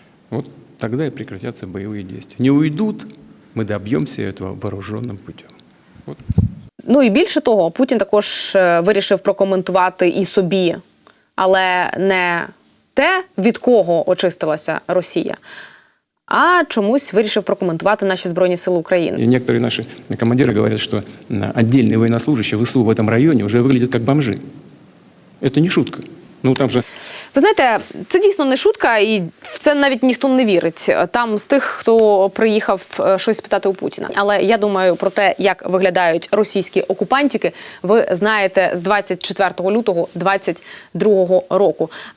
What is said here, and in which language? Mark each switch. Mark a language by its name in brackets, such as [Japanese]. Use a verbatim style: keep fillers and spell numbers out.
[Ukrainian] От тоді і прекратяться бойові дії. Не уйдуть, ми доб'ємося цього вооруженим путем. От. Ну і більше того, Путін також вирішив прокоментувати і собі, але не те, від кого очистилася Росія, а чомусь вирішив прокоментувати наші Збройні Сили України. [Russian] И некоторые наши командиры говорят, что отдельные военнослужащие ВСУ в этом районе уже выглядят как бомжи. Это не шутка. Ну, там же... [Ukrainian] Ви знаєте, це дійсно не шутка, і в це навіть ніхто не вірить. Там з тих, хто приїхав щось питати у Путіна. Але я думаю, про те, як виглядають російські окупантики, ви знаєте з двадцять четвертого лютого двадцять другого року.